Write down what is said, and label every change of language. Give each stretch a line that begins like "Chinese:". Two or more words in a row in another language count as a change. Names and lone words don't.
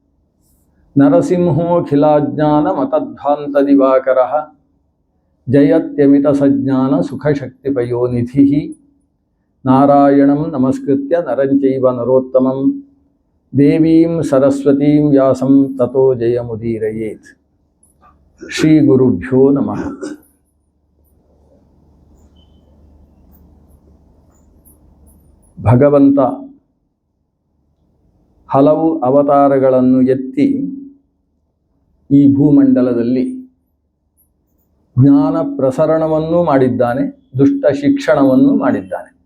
Sanskrit: ನರಸಿಂಹೋಖಿಲಾಜ್ಞಾನಮತಧ್ವಾಂತದಿವಾಕರಃ ಜಯತ್ಯಮಿತಸಜ್ಞಾನ ಸುಖಶಕ್ತಿಪಯೋನಿಧಿಃ ನಾರಾಯಣಂ ನಮಸ್ಕೃತ್ಯ ನರಂಚೈವ ನರೋತ್ತಮಂ ದೇವೀಂ ಸರಸ್ವತೀಂ ವ್ಯಾಸಂ ತತೋ ಜಯಮುದೀರಯೇತ್. ಶ್ರೀ ಗುರುಭ್ಯೋ ನಮಃ.
Kannada: ಭಗವಂತ ಹಲವು ಅವತಾರಗಳನ್ನು ಎತ್ತಿ ಈ ಭೂಮಂಡಲದಲ್ಲಿ ಜ್ಞಾನ ಪ್ರಸರಣವನ್ನೂ ಮಾಡಿದ್ದಾನೆ, ದುಷ್ಟ ಶಿಕ್ಷಣವನ್ನು ಮಾಡಿದ್ದಾನೆ.